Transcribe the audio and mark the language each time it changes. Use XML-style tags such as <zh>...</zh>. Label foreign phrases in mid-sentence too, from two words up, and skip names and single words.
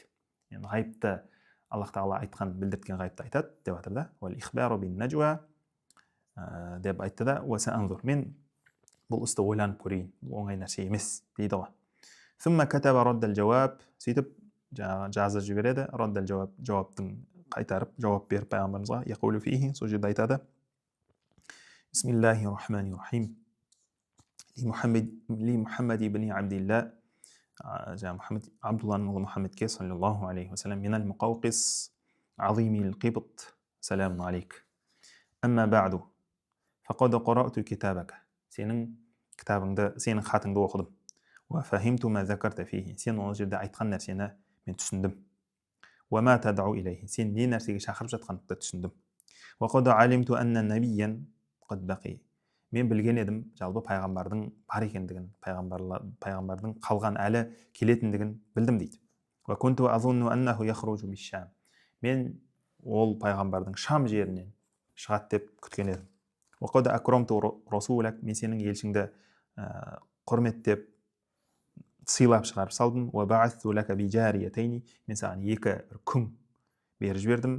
<kk>Yani ғайыпты Аллах тағала айтқан, білдірткен ғайыпты айтады деп жатыр да.</kk> <ar>والإخبار بالنجوى</ar> <kk>деп айтты да.</kk> <ar>وسأنظر,</ar> <kk>мен бұл істі ойланып көрейін, бұл оңай нәрсе емес дейді ғой.</kk> <ar>ثم كتب رد الجواب,</ar> <kk>сөйтіп жазып жібереді.</kk> <ar>رد الجواب,</ar> <kk>жауаптың қайтарып, жауап беріп пайғамбарымызға.</kk> <ar>يقول فيه,</ar> <kk>сол жерде айтады.</kk> <ar>بسم الله الرحمن الرحيم. لمحمد بن عبد الله,</ar> <kk>Абдулланың ұлы Мұхаммедке</kk> <ar>صلى الله عليه وسلم من المقوقس عظيم القبط سلام عليك. أما بعد فقد قرأت كتابك,</ar> <kk>сенің кітабыңды, сенің хатыңды оқыдым.</kk> <ar>وفهمت ما ذكرت فيه,</ar> <kk>сен ол жерде айтқан нәрсені мен түсіндім.</kk> <ar>وما تدعو إليه,</ar> <kk>сен не нәрсеге шақырып жатқаныңды түсіндім.</kk> <ar>وقد علمت أن نبيا قد بقي,</ar> <kk>мен білген едім, жалпы пайғамбардың бар екендігін, пайғамбардың қалған әлі келетіндігін білдім дейді.</kk> <ar>وكنت أظن أنه يخرج بالشام,</ar> <kk>мен ол пайғамбардың Шам жерінен шығады деп күткен едім.</kk> <ar>وقد أكرمت رسولك,</ar> <kk>мен сенің елшіңді құрметтеп сыйлап шығарып салдым.</kk> <ar>وبعثت لك بجاريتين,</ar> <kk>мен саған екі күң беріп жібердім.</kk>